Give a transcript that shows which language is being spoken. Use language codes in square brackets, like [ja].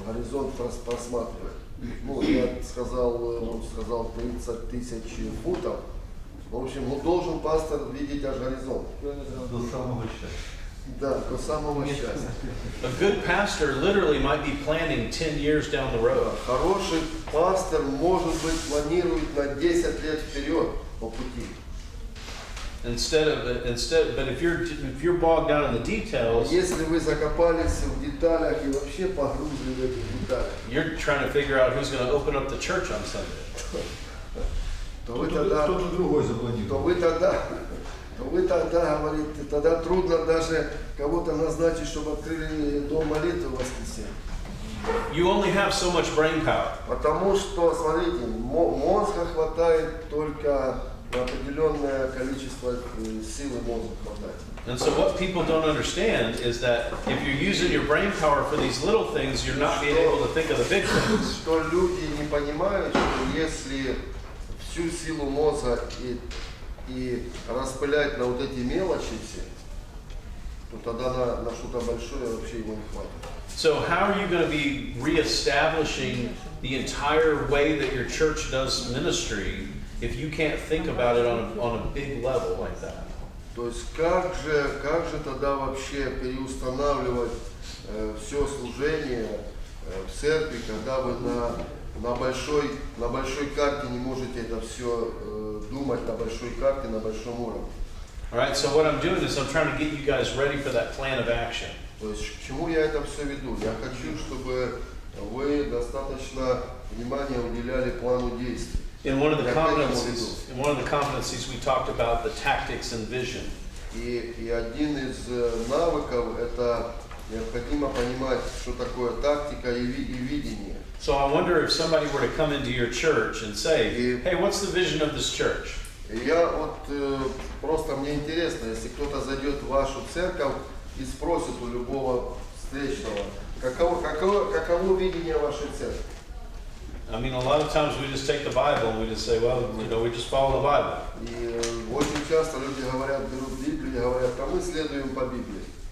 [ru] Горизонт просматривает. Ну, он сказал 30 тысяч футов. В общем, должен пастор видеть аж горизонт. До самого счастья. Да, до самого счастья. [en] A good pastor literally might be planning 10 years down the road. [ru] Хороший пастор, может быть, планирует на 10 лет вперед по пути. [en] But if you're bogged down in the details, [ru] Если вы закопались в деталях и вообще погрузли в этих деталях, [en] you're trying to figure out who's going to open up the church on Sunday. [ru] то вы тогда, Кто-то другой запланировал. вы тогда говорите, тогда трудно даже кого-то назначить, чтобы открыли дом молитвы в воскресенье. [en] You only have so much brain power. [ru] Потому что, смотрите, мозга хватает только на определенное количество силы мозга хватает. [en] And so what people don't understand is that if you're using your brain power for these little things, you're not being able to think of the big things. [ru] Что люди не понимают, что если всю силу мозга и распылять на вот эти мелочи все, то тогда на что-то большое вообще его не хватит. [en] So how are you going to be reestablishing the entire way that your church does ministry if you can't think about it on a big level like that? [ru] То есть как же тогда вообще переустанавливать все служение в церкви, когда вы на большой карте не можете это все думать, на большой карте, на большом уровне? [en] All right, so what I'm doing is I'm trying to get you guys ready for that plan of action. [ru] То есть к чему я это все веду? Я хочу, чтобы вы достаточно внимания уделяли плану действий. [en] In one of the competencies we talked about the tactics and vision. [ru] И один из навыков это необходимо понимать, что такое тактика и видение. [en] So I wonder if somebody were to come into your church and say, hey, what's the vision of this church? [ru] И я вот просто мне интересно, если кто-то зайдет в вашу церковь и спросит у любого встречного, каково видение вашей церкви? [en] I mean, a lot of times we just take the Bible and we just say, well, you know, we just follow the Bible. [ru] И очень часто люди говорят, берут Библию и говорят, а мы следуем по Библии.